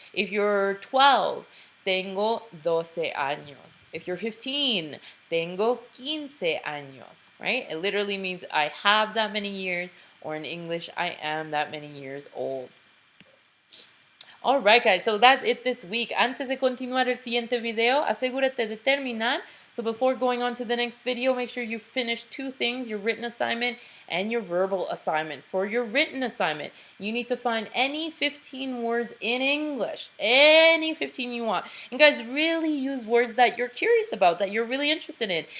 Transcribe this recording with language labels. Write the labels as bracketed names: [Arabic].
[English] If you're 12, [Spanish] tengo 12 años. [English] If you're 15, [Spanish] tengo 15 años, [English] right? It literally means I have that many years, or in English, I am that many years old. All right, guys, so that's it this week. [Spanish] Antes de continuar el siguiente video, asegúrate de terminar. [English] So before going on to the next video, make sure you finish 2 things, your written assignment and your verbal assignment. For your written assignment, you need to find any 15 words in English, any 15 you want. And guys, really use words that you're curious about, that you're really interested in.